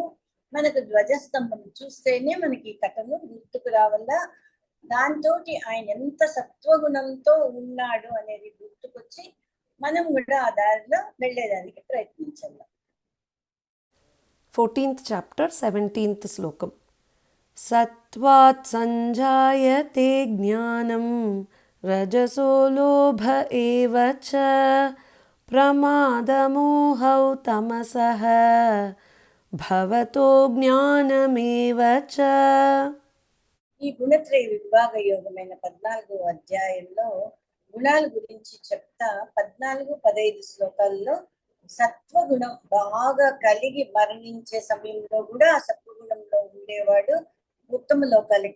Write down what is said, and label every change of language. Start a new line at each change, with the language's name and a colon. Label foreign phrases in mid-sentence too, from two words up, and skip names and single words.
Telugu: మనకు ధ్వజస్తంభం చూస్తేనే మనకి ఈ కథను గుర్తుకు రావాల. దాంతో ఆయన ఎంత సత్వగుణంతో ఉన్నాడు అనేది గుర్తుకొచ్చి మనం కూడా ఆ దారిలో వెళ్ళేదానికి ప్రయత్నించాలి.
English: 14th chapter 17th slokam.
Sanskrit: सत्त्वात् सञ्जायते ज्ञानं रजसो लोभ एव च प्रमादमोहौ तमसः भवतो ज्ञानमेव च.
Telugu: ఈ గుణత్రయ విభాగ యోగమైన 14వ అధ్యాయంలో గుణాల గురించి చెప్తా 14-15 శ్లోకాల్లో సత్వగుణం బాగా కలిగి మరణించే సమయంలో కూడా ఆ సత్వగుణంలో ఉండేవాడు ఉత్తమ లోకాలకి